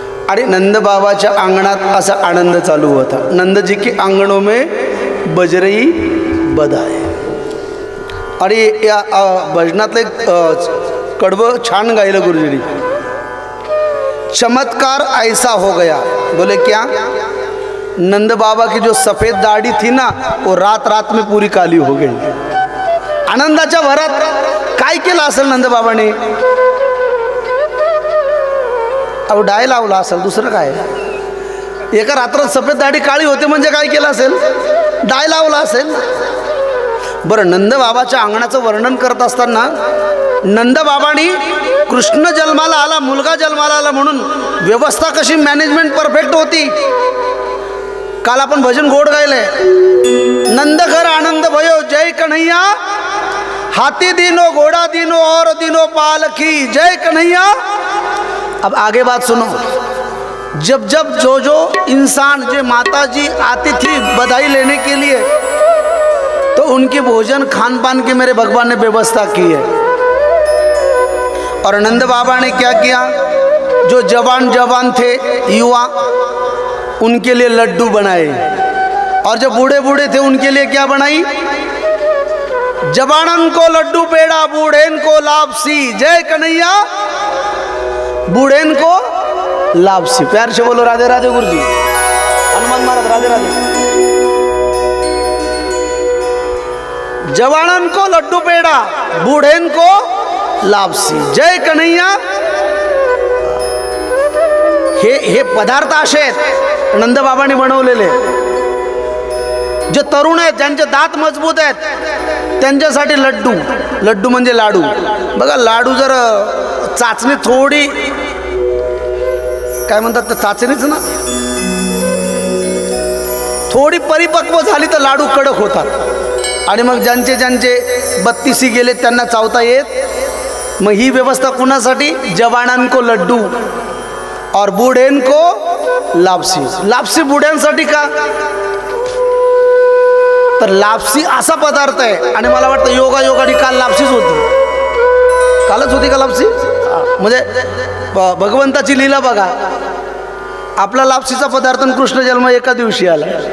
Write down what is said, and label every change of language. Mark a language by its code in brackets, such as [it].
[mr] आणि नंद बाबाच्या अंगणात असा आनंद चालू होता। [hi] नंद जी के आंगणों में बज रही बधाई। [mr] आणि या भजनातलं एक कडवं छान गायलं गुरुजींनी। [hi] चमत्कार ऐसा हो गया। बोले क्या? नंद बाबा की जो सफेद दाढ़ी थी ना वो रात रात में पूरी काली हो गई। [mr] आनंदाच्या भरात काय केलं असेल नंद बाबाने? अहो डाय लावला असेल, दुसरं काय? एका रात्रात सफेद दाढी काळी होते म्हणजे काय केलं असेल? डाय लावला असेल। बरं, नंद बाबाच्या अंगणाचं वर्णन करत असताना नंद बाबांनी कृष्ण जन्माला आला, मुलगा जन्माला आला म्हणून व्यवस्था कशी मॅनेजमेंट परफेक्ट होती। काल आपण भजन गोड गायले, [hi] नंद घर आनंद भयो जय कन्हैया, हाथी दिनो घोड़ा दिनो और दिनो पालकी जय कन्हैया। अब आगे बात सुनो। जब जब जो इंसान जो माता जी आती थी बधाई लेने के लिए तो उनके भोजन खान पान की मेरे भगवान ने व्यवस्था की है। और नंद बाबा ने क्या किया? जो जवान थे युवा उनके लिए लड्डू बनाए, और जो बूढ़े बूढ़े थे उनके लिए क्या बनाई? जवानन को लड्डू पेड़ा, बूढ़ेन को लापसी जय कन्हैया, बूढ़ेन को लापसी। प्यार से बोलो राधे राधे गुरुजी। हनुमान महाराज राधे राधे। जवानन को लड्डू पेड़ा, बूढ़ेन को लापसी जय कन्हैया। [mr] हे पदार्थ असे आहेत नंदबाबांनी बनवलेले। जे तरुण आहेत ज्यांचे दात मजबूत आहेत त्यांच्यासाठी लड्डू, लड्डू म्हणजे लाडू। बघा लाडू जर चाचणी थोडी काय म्हणतात तर चाचणीच ना, थोडी परिपक्व झाली तर लाडू कडक होतात। आणि मग ज्यांचे 32 गेले त्यांना चावता येत मग ही व्यवस्था कुणासाठी? [hi] जवानांको लड्डू और बूढ़ेंको लापसी. [mr] लापसी बुड्यांसाठी का? तर लापसी असा पदार्थ आहे आणि मला वाटतं योगायोगाने काल लापसीच होती. कालच होती का लापसी? म्हणजे भगवंताची लीला बघा. आपला लापसीचा पदार्थ कृष्ण जन्म एका दिवशी आला.